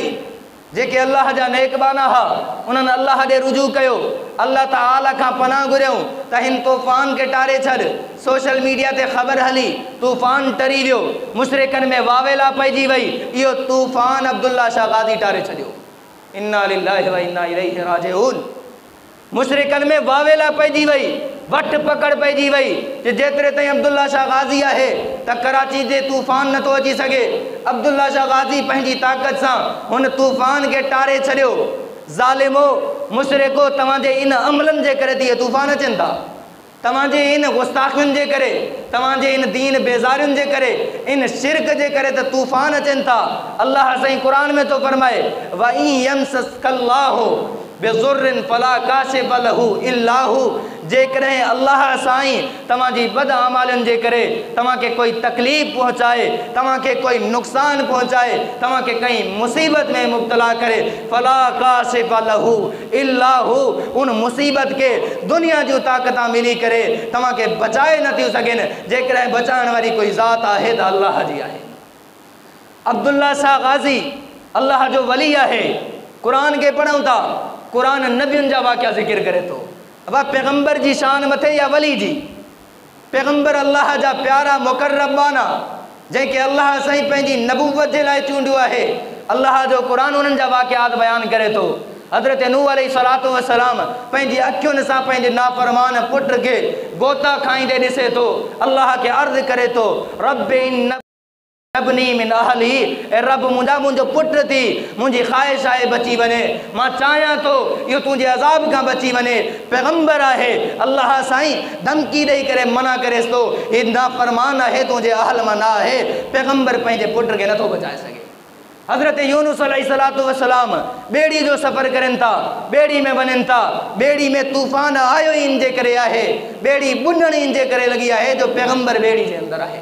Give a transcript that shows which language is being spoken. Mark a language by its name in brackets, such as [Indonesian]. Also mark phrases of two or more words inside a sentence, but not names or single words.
[Sindhi] जेके अल्लाह जा नेकबाना हा उन्हनि अल्लाह ॾे रुजू कयो, अल्लाह ताला खां पनाह घुरियऊं त हिन तूफ़ान खे टारे छॾ। सोशल मीडिया ते ख़बर हली तूफ़ान टरी वियो, मुशरिकनि में वावेला पइजी वई, इहो तूफ़ान अब्दुल्ला शाह गाज़ी टारे छॾियो। [Arabic] إنا لله وإنا إليه راجعون. [Sindhi] मुशरिकनि में वावेला पइजी वई, वठ पकड़ पइजी वई कि जेतिरे ताईं अब्दुल्ला शाह गाज़ी आहे त कराची जे तूफ़ान नथो अची सघे। अब्दुल्ला शाह गाज़ी पंहिंजी ताक़त सां हुन तूफ़ान खे टारे छॾियो। ज़ालिमो मुशरिको, तव्हांजे इन अमलनि जे करे इहे तूफ़ान अचनि था, तव्हांजे इन गुस्ताखियुनि जे करे, तव्हांजे इन दीन बेज़ारियुनि जे करे, इन शिरक जे करे त तूफ़ान अचनि था। अल्लाह साईं क़ुरान में तो फरमाए [Arabic] وإن يمسسك الله بضر فلا كاشف له إلا هو. [Sindhi] जेकॾहिं अल्लाह साईं तव्हांजी बद आमालनि जे करे तव्हांखे कोई तकलीफ़ पहुचाए, तव्हांखे कोई नुक़सान पहुचाए, तव्हांखे कंहिं मुसीबत में मुब्तला करे, [Arabic] فلا كاشف له إلا هو, [Sindhi] उन मुसीबत के दुनिया जूं ताक़तां मिली करे तव्हांखे बचाए नथियूं सघनि। जेकॾहिं बचाइण वारी कोई ज़ात आहे त अल्लाह जी आहे। अब्दुल्ला शाह गाज़ी अल्लाह जो वली आहे। क़ुरान खे पढ़ूं था, क़ुरान नबियुनि जा वाक़िया ज़िक्र करे थो। अब पैगंबर जी शान मथे या वली जी? पैगंबर अल्लाह जा प्यारा मुकर्रबाना जंहिंखे अल्लाह साईं पंहिंजी नबूवत जे लाइ चूंडियो आहे। अल्लाह जो क़ुरान उन्हनि जा वाक़ियात बयान करे थो। हज़रत नूह [Arabic] عليه الصلاة والسلام [Sindhi] पंहिंजी अखियुनि सां पंहिंजे नाफ़रमान पुट खे गोता खाईंदे ॾिसे थो। अल्लाह खे अर्ज़ करे थो [Arabic] رب إني من أهلي, [Sindhi] ए रब मुंहिंजो पुट थी, मुंहिंजी ख़्वाहिश आहे बची वञे, मां चाहियां थो इहो तुंहिंजे अज़ाब खां बची वञे। पैगंबर आहे, अल्लाह साईं धमकी ॾेई करे मना करेसि थो, हीउ नाफ़रमान आहे, तुंहिंजे अहल मां न आहे। पैगंबर पंहिंजे पुट खे नथो बचाए सघे। हज़रत यूनुस [Arabic] عليه الصلاة والسلام [Sindhi] ॿेड़ी जो सफ़र करनि था, ॿेड़ी में वञनि था, ॿेड़ी में तूफ़ान आयो ई इन जे करे आहे, ॿेड़ी बुॾण इन जे करे लॻी आहे जो पैगंबर ॿेड़ी जे अंदरि आहे।